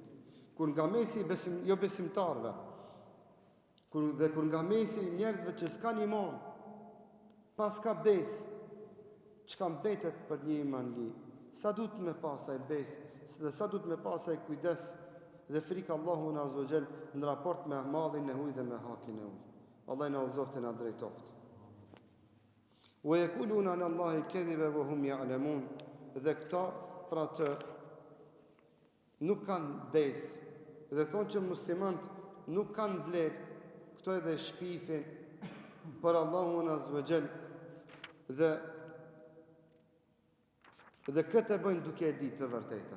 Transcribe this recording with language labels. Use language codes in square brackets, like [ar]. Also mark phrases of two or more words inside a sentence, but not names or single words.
[sq] Kur nga mesi jo besimtarve, kur nga mesi njerëzve që s'kan iman, pas ka besë, çka mbetet për një iman li, sa duhet me pasaj besë, dhe sa duhet me pasaj kujdes dhe frikë Allahun [ar] عز وجل [sq] në raport me mallin e huaj dhe me hakin e huaj. Allah na udhëzoftë na drejtoft. [ar] ويقولون على الله الكذب وهم يعلمون. [sq] Dhe këta pra të nuk kanë besë dhe thonë që muslimanët nuk kanë vlerë, këto edhe shpifin për Allahun [ar] عز وجل [sq] dhe këtë e bëjnë duke e ditë të vërtetën.